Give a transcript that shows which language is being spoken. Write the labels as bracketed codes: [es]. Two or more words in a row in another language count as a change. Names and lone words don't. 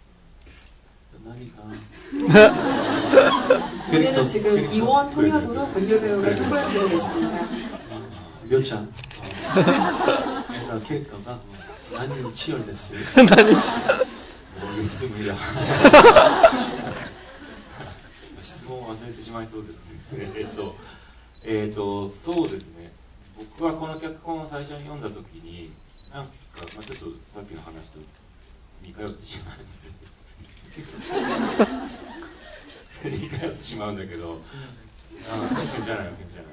[ko] 오늘은 지금 이원 통역으로 권율 배우가 수고해주고 계십니다. 몇 잔? 캐릭터가 많이 치열됐어요. 모르겠습니다. [ja] 質問を忘れてしまいそうですね。そうですね。僕はこの脚本を最初に読んだときに、なんか、ちょっとさっきの話と似通ってしまうんだけど、じゃない。